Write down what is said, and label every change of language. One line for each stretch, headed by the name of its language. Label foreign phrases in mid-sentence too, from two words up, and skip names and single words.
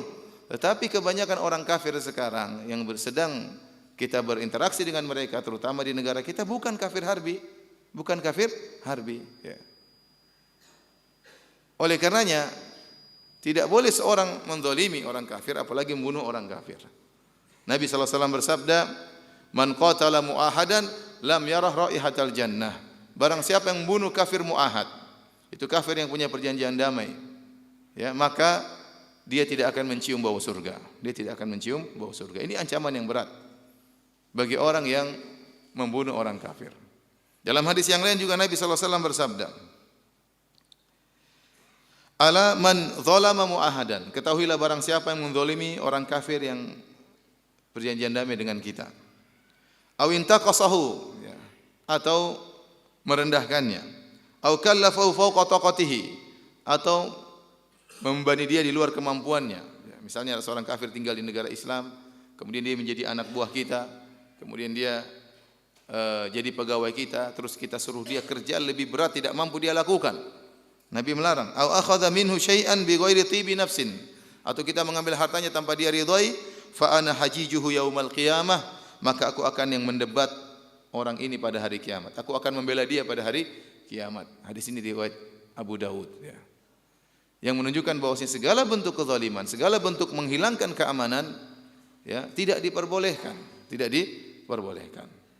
Indonesian: Tetapi kebanyakan orang kafir sekarang yang sedang kita berinteraksi dengan mereka, terutama di negara kita, bukan kafir harbi, bukan kafir harbi. Ya. Oleh karenanya tidak boleh seorang menzalimi orang kafir, apalagi membunuh orang kafir. Nabi SAW bersabda,
Arabic: "من قتل معاهدا لم يرح رائحة الجنة."
Indonesian: Barang siapa yang membunuh kafir mu'ahad, itu kafir yang punya perjanjian damai, ya, maka dia tidak akan mencium bau surga. Dia tidak akan mencium bau surga. Ini ancaman yang berat bagi orang yang membunuh orang kafir. Dalam hadis yang lain juga Nabi SAW bersabda,
Arabic: "ألا من ظلم معاهدا."
Indonesian: Ketahuilah barang siapa yang menzalimi orang kafir yang perjanjian damai dengan kita.
Arabic: أو انتقصه,
Indonesian: ya, atau merendahkannya.
Arabic: أو كلفه فوق طاقته,
Indonesian: atau membebani dia di luar kemampuannya. Ya, misalnya ada seorang kafir tinggal di negara Islam, kemudian dia menjadi anak buah kita, kemudian dia jadi pegawai kita, terus kita suruh dia kerja lebih berat tidak mampu dia lakukan. Nabi melarang.
Arabic: أو أخذ منه شيئا بغير طيب نفس,
Indonesian: atau kita mengambil hartanya tanpa dia ridhai,
Arabic: فأنا حجيجه يوم القيامة,
Indonesian: maka aku akan yang mendebat orang ini pada hari kiamat. Aku akan membela dia pada hari kiamat. Hadis ini riwayat Abu Dawud, ya. Yang menunjukkan bahwasanya segala bentuk kezaliman, segala bentuk menghilangkan keamanan, ya, tidak diperbolehkan, tidak diperbolehkan.